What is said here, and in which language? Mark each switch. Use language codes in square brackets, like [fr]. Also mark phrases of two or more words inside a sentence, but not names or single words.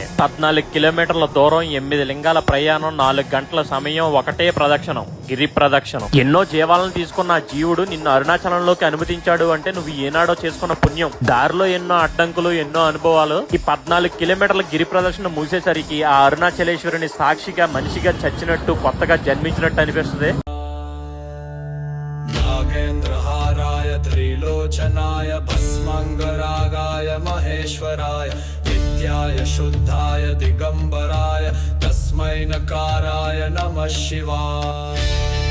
[te] 14 కిలోమీటర్ల దూరం, 8 లింగాల ప్రయాణం, 4 గంటల సమయం, ఒకటే ప్రదక్షిణం, గిరి ప్రదక్షిణం. ఎన్నో జీవాలను తీసుకున్న ఆ జీవుడు నిన్ను అరుణాచలంలోకి అనుమతించాడు అంటే నువ్వు ఏనాడో చేసుకున్న పుణ్యం. దారిలో ఎన్నో అడ్డంకులు, ఎన్నో అనుభవాలు. ఈ 14 కిలోమీటర్ల గిరి ప్రదక్షిణ మూసేసరికి ఆ అరుణాచలేశ్వరుని సాక్షిగా, మనిషిగా చచ్చినట్టు, కొత్తగా జన్మించినట్టు అనిపిస్తుంది. [sa] नागेन्द्रहाराय त्रिलोचनाय भस्मङ्गरागाय महेश्वराय नित्याय शुद्धाय दिगंबराय तस्मै नकाराय नमः शिवाय।